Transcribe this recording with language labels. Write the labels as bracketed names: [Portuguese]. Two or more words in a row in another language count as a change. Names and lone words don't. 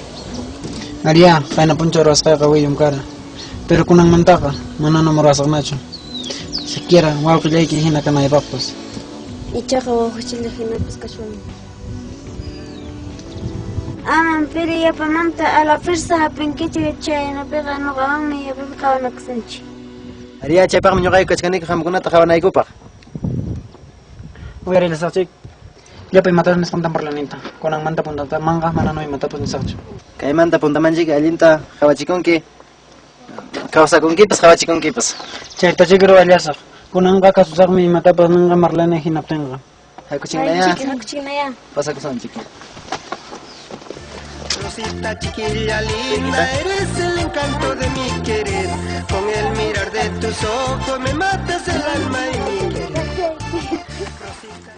[Quechua] María, kaina puncha rosqayqa willum kara. Pero kunanmantaqa mananam rosaqnachu. Siquiera wawqillayki hina kanaypaqpas. Ichaqa wawqichinlla hinapas kashwanmi. Aman piri yapamanta [Spanish] a la fuerza [Quechua] hapinkichu chaynapiqa nuqawanmi yapipi qhawanakusunchik. María chaypaqmi ñuqayku kachkanika qamkunata qhawanaykupaq. Uyarilasaqchik. Llapay matapas nisqamtan parlaninta. Kunanmanta puntata manqa manam imatapas nisaqchu. Kaymanta puntamanchik allinta qhawachikunki. Kawsakunkipas qhawachikunkipas. Chaytachik ruwallasaq. Kunanqa kasusaqmi imatapas ninqa Marlene hinaptinqa. Haykuchinaya. Haykuchinaya. Pasakusunchik. [Spanish] Rosita chiquilla linda, eres el encanto de mi querer. Con el mirar de tus ojos me matas el alma y mi querer.